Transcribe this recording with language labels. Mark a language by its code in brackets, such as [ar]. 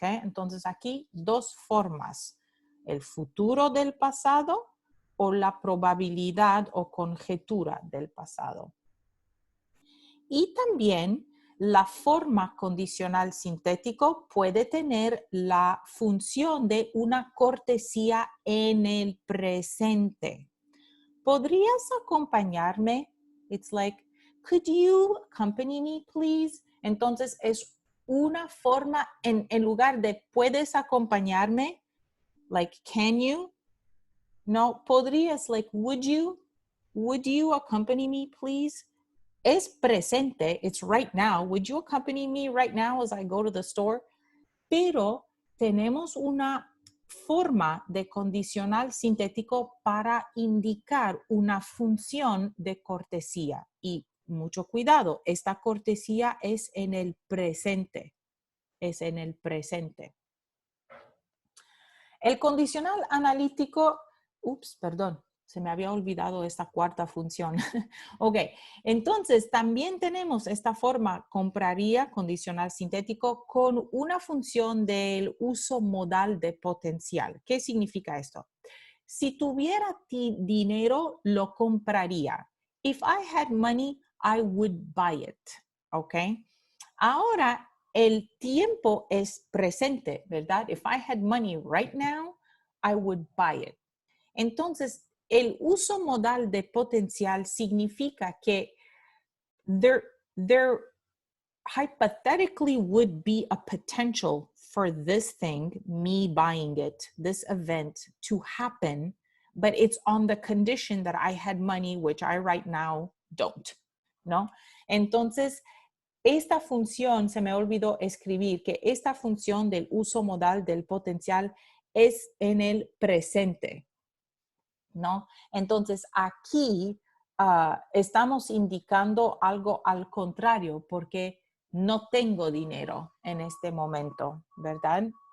[es] Entonces aquí dos formas, el futuro del pasado o la probabilidad o conjetura del pasado. Y también la forma condicional sintético puede tener la función de una cortesía en el presente. ¿Podrías acompañarme? [en] It's like, could you accompany me, please? [es] Entonces es una forma en lugar de puedes acompañarme, [en] like, can you? No, podrías, like, would you accompany me, please? [es] Es presente, [en] it's right now. Would you accompany me right now as I go to the store? [es] Pero tenemos una forma de condicional sintético para indicar una función de cortesía. Y mucho cuidado, esta cortesía es en el presente. Es en el presente. El condicional analítico, se me había olvidado esta cuarta función. Ok, entonces también tenemos esta forma compraría condicional sintético con una función del uso modal de potencial. ¿Qué significa esto? Si tuviera dinero, lo compraría. [en] If I had money, I would buy it. [es] Ok, ahora el tiempo es presente, ¿verdad? [en] If I had money right now, I would buy it. [es] Entonces, el uso modal de potencial significa que [en] there hypothetically would be a potential for this thing, me buying it, this event to happen, but it's on the condition that I had money, which I right now don't, ¿no? [es] Entonces, esta función, se me olvidó escribir que esta función del uso modal del potencial es en el presente, ¿no? Entonces, aquí estamos indicando algo al contrario, porque no tengo dinero en este momento, ¿verdad?